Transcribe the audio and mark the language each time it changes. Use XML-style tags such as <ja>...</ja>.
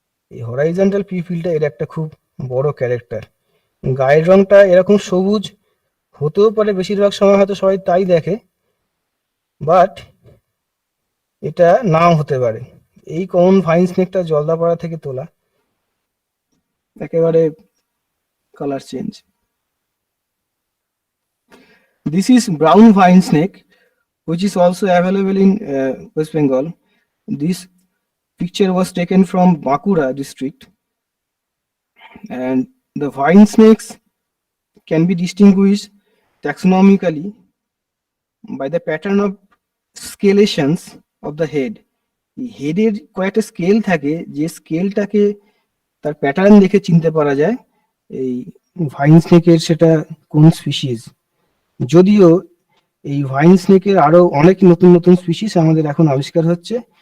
<bn>এই হরাইজন্টাল পিউপিলটা এর একটা খুব বড় ক্যারেক্টার। গায়ের রংটা এরকম সবুজ হতেও পারে, বেশিরভাগ সময় হয়তো সবাই তাই দেখে, বাট এটা নাও হতে পারে। এই কমন ভাইন স্নেকটা জলদাপাড়া থেকে তোলা, একেবারে colour change.</bn> <en>This is brown vine snake, which is also available in West Bengal. This picture was taken from Bankura district, and the vine snakes can be distinguished taxonomically by the pattern of scalations of the head.</en> <bn>হেডের কয়েকটা scale থাকে, যে স্কেলটাকে তার pattern দেখে চিনতে পারা যায় এই vine স্নেকের সেটা কোন স্পিসিস। যদিও এই ভাইন স্নেকের আরো অনেক নতুন নতুন স্পিসিস আমাদের এখন আবিষ্কার হচ্ছে।</bn>